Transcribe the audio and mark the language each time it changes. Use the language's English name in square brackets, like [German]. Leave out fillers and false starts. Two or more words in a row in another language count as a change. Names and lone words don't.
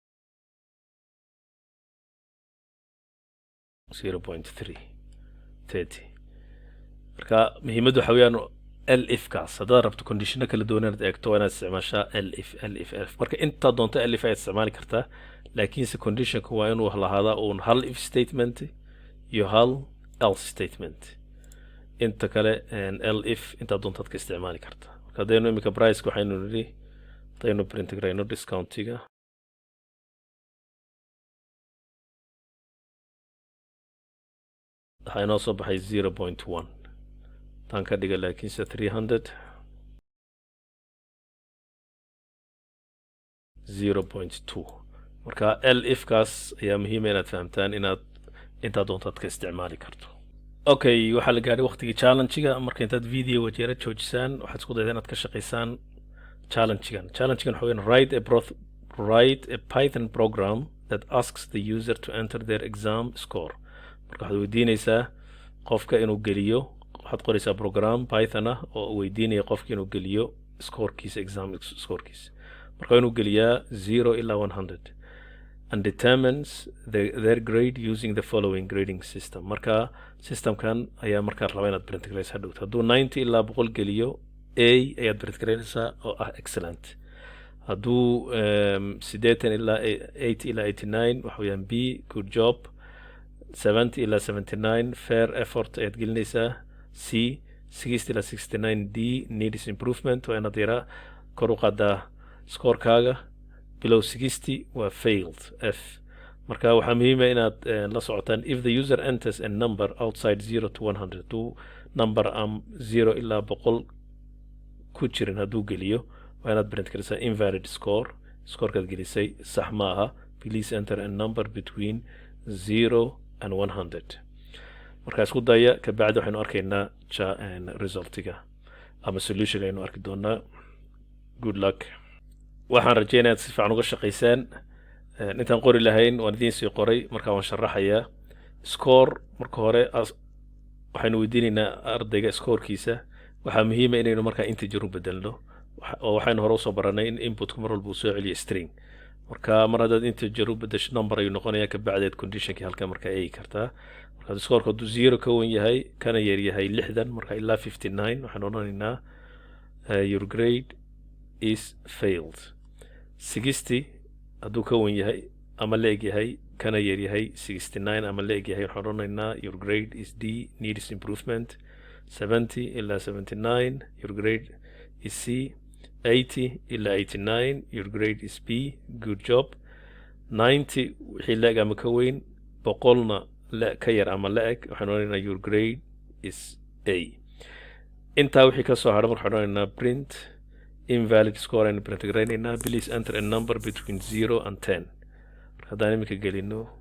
[Somali] 0.330 marka muhiimaddu waxa weeyaan LF kaas haddaad rabto conditionno kala duwan inaad eegto waa inaad isticmaashaa LF marka intaa doonto LF ayaad isticmaali kartaa laakiinse conditionka waa inuu lahaadaa uun hal [English] if statement [Somali] iyo hal [English] else statement [Somali] inta kale LF intaa doontaad ka isticmaali kartaa marka haddaynu imika priceka waxaynu nidhi haddaynu print garayno discountiga waxaa inoo soo baxay 0.1 tan ka dhiga laakiinse 300 0.2 marka LF kaas ayaa muhiima inaad fahamtaan inaad intaa doontaad ka isticmaali karto okay waxaa la gaadhay waqtigii challenge-ga marka intaad video wajeera joojisaan waxaad isku daydaa inaad ka shaqaysaan challenge-gan waxa weeyaan [English] write a Python program that asks the user to enter their exam score [Somali] marka waxaad weydiinaysaa qofka inuu geliyo waxaad qoraysaa program Python ah oo weydiinaya qofka inuu geliyo scorekiisa exam scorekiisa marka inuu geliyaa 0 ilaa 100 [English] and determines their grade using the following grading system [Somali] marka systemkan ayaa markaa rabaa inaad print garaysaa hadhowta hadduu 90 ilaa 100 geliyo A ayaad print garaynaysaa oo ah excellent hadduu 80 ilaa 80 ilaa 89 waxa weeyaan B [English] good job [Somali] 70 ilaa 79 [English] fair effort [Somali] ayaad gelinaysaa C 60 ilaa 69 D [English] needs improvement [Somali] waa inaad yaraa kor u qaadaa scorekaaga below 60 waa failed F marka waxaa muhiima inaad la socotaan if [English] the user enters a number outside 0 to 100 [Somali] hadduu number 0 ilaa 100 ku jirin hadduu geliyo waa inaad print garaysaa invalid scorekaad gelisay sax ma aha [English] please enter a number between 0 and 100 [Somali] marka isku daya ka bacdi waxaynu arkaynaa resultiga ama solution aynu arki doonaa [English] good luck [Somali] waxaan rajaynayaa si fiican uga shaqaysaan intaan qori lahayn waan idiin sii qoray marka waan sharaxayaa score marka hore waxaynu weydiinaynaa ardayga scorekiisa waxaa muhiima inaynu markaa integer u bedelno oo waxaynu hore usoo baranay in inputku mar walba uu soo celiyo string marka mar haddaad integer u bedesho number ayuu noqonayaa ka bacdeed conditionkii halka markaa eegi kartaa marka scoreka hadduu 0 ka wen yahay kana yar yahay 60 marka ilaa 59 waxaan odhanaynaa [English] your grade is failed [Somali] 60 hadduu ka wen yahay ama la eg yahay kana yar yahay 69 ama la eg yahay waxaan odhanaynaa [English] your grade is D needs improvement [Somali] 70 ilaa 79 [English] your grade is C [Somali] 80 ilaa 89 [English] your grade is B good job [Somali] 90 wixii la eg ama ka weyn 100na ka yar ama la eg waxaan odhanaynaa [English] your grade is A [Somali] intaa wixii ka soo hadha marka waxaan odhanaynaa [English] print invalid score [Somali] aynu print garaynaynaa [English] please enter a number between 0 and 10 [Somali] marka haddaan iminka gelino